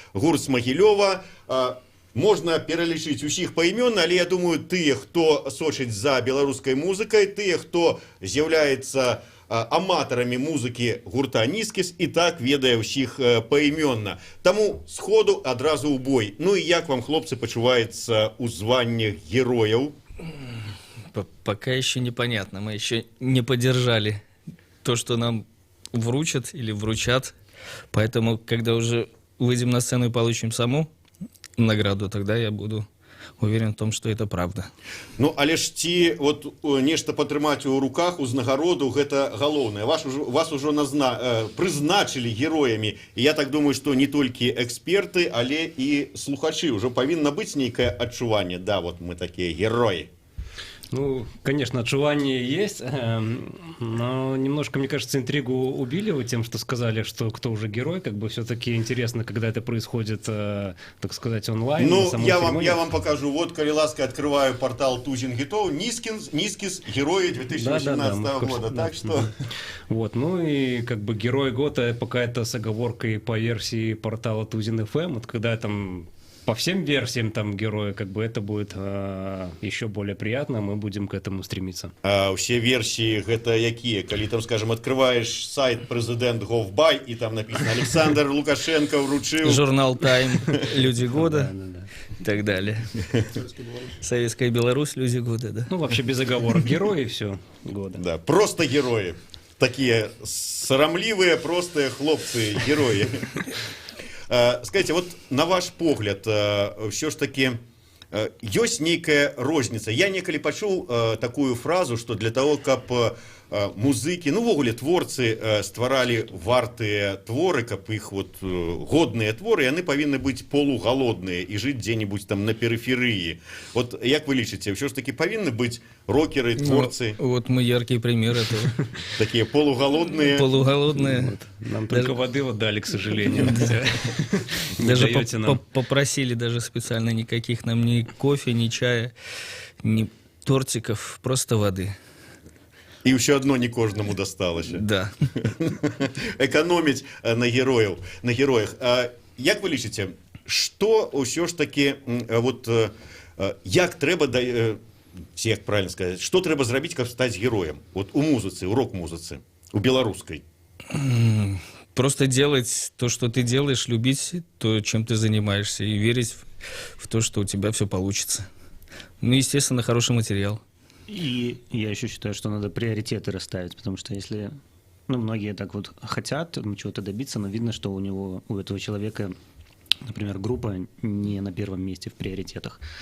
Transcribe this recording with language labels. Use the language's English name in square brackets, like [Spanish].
[Belarusian] Гурт з Магілёва. Можна пералічыць усіх паімённа, але я думаю, тыя, хто сочыць за беларускай музыкай, тыя, хто з'яўляецца аматарамі музыкі гурта Нізкіс, і так ведае ўсіх паімённа. Таму сходу адразу ў бой. Ну і як вам, хлопцы, пачуваецца ў званнях герояў? [Russian] Пока еще непонятно. Мы еще не поддержали то, что нам вручат или вручат. Поэтому, когда уже выйдем на сцену и получим саму награду, тогда я буду уверен в том, что это правда. [Belarusian] Ну, але ж ці вот нешта патрымаць у руках узнагароду, гэта галоўнае. Вас ужо прызначылі героямі. І я так думаю, што не толькі эксперты, але і слухачы. Ужо павінна быць нейкае адчуванне. Да, вот мы такія героі. [Russian] Ну, конечно, отчувание есть, но немножко, мне кажется, интригу убили вы тем, что сказали, что кто уже герой. Как бы все-таки интересно, когда это происходит, так сказать, онлайн. Ну, я вам покажу. Вот, коли ласка, открываю портал Тузін Гітов. Нізкіс, герои 2018 года. Так что... Вот, ну и как бы герой года пока это с оговоркой по версии портала Тузін FM. Вот когда там... По всем версиям там героя, как бы это будет еще более приятно, мы будем к этому стремиться. А все версии это какие? Коли там, скажем, открываешь сайт Президент.Gov.by и там написано Александр Лукашенко вручил... Журнал Time, Люди года и так далее. Советская Беларусь, Люди года, да. Ну, вообще без оговорок. Герои все года. Да, просто герои. Такие сарамливые, простые хлопцы, герои. [Belarusian] Скажите, вот на ваш погляд, все ж таки ёсць нейкая розніца. Я некалі пачуў такую фразу, што для того, каб музыкі, ну, увогуле, творцы стваралі вартыя творы, каб іх вот годныя творы, яны павінны быць полугалодныя і жыць дзе-небудзь там на перыферыі. Вот як вы лічыце, ўсё ж таки павінны быць рокеры, творцы? [Russian] Ну, вот мы яркий пример этого. Такие полуголодные. Полуголодные. Нам только воды вот дали, к сожалению. Даже попросили даже специально никаких нам ни кофе, ни чая, ни тортиков, просто воды. [Belarusian] І ўсё адно не кожнаму дасталася. Да. Эканоміць на героях. Як вы лічыце, што ўсё ж таки, вот, як трэба, ці як правильно сказаць, што трэба зрабіць, каб стаць героем? Вот у музыцы, у рок-музыцы, у беларускай. [Russian] Просто делать то, что ты делаешь, любить то, чем ты занимаешься, и верить в то, что у тебя все получится. Ну, естественно, хороший материал. И я еще считаю, что надо приоритеты расставить, потому что если, ну, многие так вот хотят чего-то добиться, но видно, что у этого человека, например, группа не на первом месте в приоритетах.